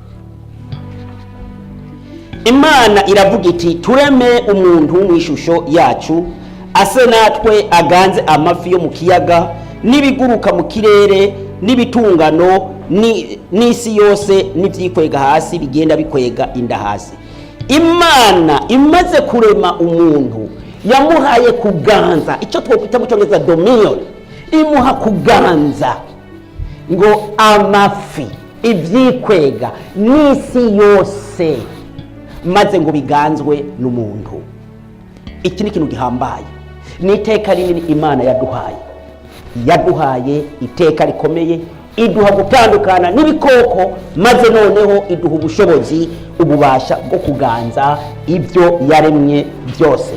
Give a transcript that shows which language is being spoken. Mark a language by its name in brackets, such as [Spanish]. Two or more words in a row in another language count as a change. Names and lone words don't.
[Rundi] Imana iravuga iti, tureme umuntu mu ishusho yacu, ase natwe aganze amafi yo mu kiyaga, n'ibiguruka mu kirere, n'ibitungano, n'isi yose n'ivyikwega hasi bigenda bikwega inda hasi. Imana imaze kurema umuntu yamuhaye kuganza, icyo twokwita mu cyongereza dominion, imuha kuganza ngo amafi, ibyikwega n'isi yose, maze ngo biganzwe n'umuntu. Iki ni ikintu gihambaye, ni iteka rinini Imana yaduhaye iteka rikomeye, iduha gutandukana n'ibikoko, maze noneho iduha ubushobozi, ububasha bwo kuganza ibyo yaremye byose.